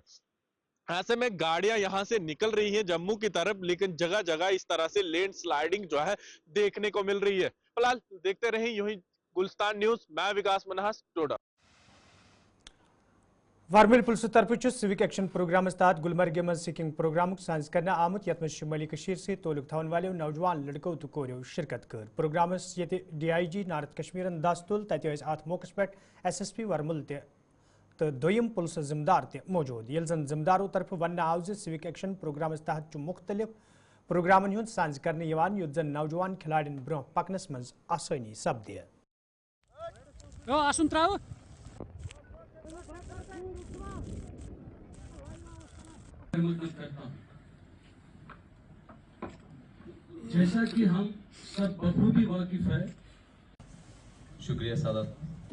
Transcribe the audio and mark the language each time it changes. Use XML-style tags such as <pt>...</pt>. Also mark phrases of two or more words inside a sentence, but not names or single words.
<hi>ऐसे में गाड़ियां यहां से निकल रही हैं जम्मू की तरफ, लेकिन जगह जगह इस तरह से</hi> <en>land sliding</en> <hi>जो है देखने को मिल रही है। फिलहाल देखते रहें यूं ही गुलिस्तान न्यूज, मैं विकास मनहास, डोडा।</hi> <ks>वारमिल पुलिस तरफ</ks> <en>civic action program</en> <ks>तहत गुलमर्ग मज सिकिंग प्रोग्राम साज कर आमुत यथ शुमाली से तोलुक थवन वाले नौजवान लड़कों तो कोरियो शिरकत कर। प्रोग्रामस ये DIG नॉर्थ कश्मीर दस तुल तत अत मौकस पे SSP वारमुल तो दोयम पुलिस जिम्मेदार ते मौजूद, ये जन जिम्मेदारों तरफ वन आव</ks> <en>civic action program</en> <ks>तहत मुख्तलिफ प्रोग्रामन हुंद साज कर युत जन नौजवान खिलाड़ियों ब्रोह पकनस मज आसानी सपदे।</ks> <hi>जैसा कि हम सब बखूबी वाकिफ है। शुक्रिया सादात।</hi>